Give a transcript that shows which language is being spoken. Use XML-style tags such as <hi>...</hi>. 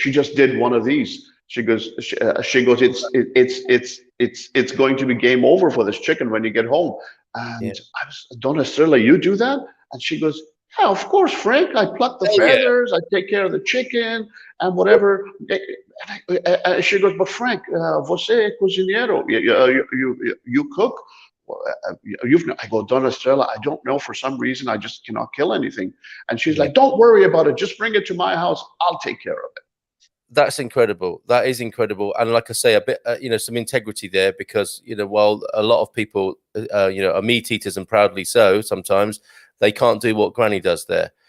<en>She just did one of these. She goes, it's going to be game over for this chicken when you get home. And I was, Donna Estrella, you do that? And she goes, yeah, of course, Frank. I pluck the feathers. I take care of the chicken and whatever. And she goes, but Frank,</en> <pt>você é cozinheiro.</pt> <en>You cook. I go, Donna Estrella, I don't know. For some reason, I just cannot kill anything. And she's like, don't worry about it. Just bring it to my house. I'll take care of it. That's incredible. That is incredible. And like I say, a bit, some integrity there, because, while a lot of people, are meat eaters, and proudly so, sometimes they can't do what Granny does there.</en>